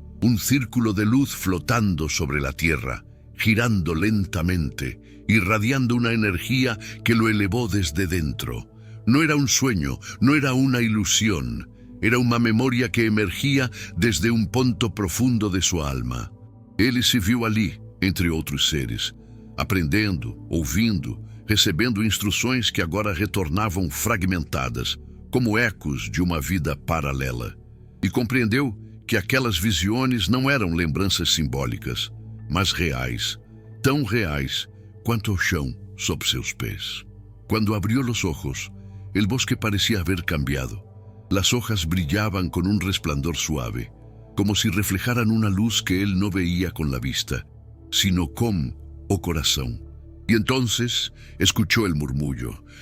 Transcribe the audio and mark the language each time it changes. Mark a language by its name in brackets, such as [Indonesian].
[Spanish] Un círculo de luz flotando sobre la tierra, girando lentamente, irradiando una energía que lo elevó desde dentro. No era un sueño, no era una ilusión, era una memoria que emergía desde un ponto profundo de su alma. [Portuguese] Ele se viu ali, entre outros seres, aprendendo, ouvindo, recebendo instruções que agora retornavam fragmentadas, como ecos de uma vida paralela. E compreendeu que aquelas visiones não eram lembranças simbólicas, mas reais, tão reais quanto o chão sob seus pés. [Spanish] Cuando abrió los ojos, el bosque parecía haber cambiado. Las hojas brillaban con un resplandor suave, como si reflejaran una luz que él no veía con la vista, sino con o corazón. Y entonces escuchó el murmullo.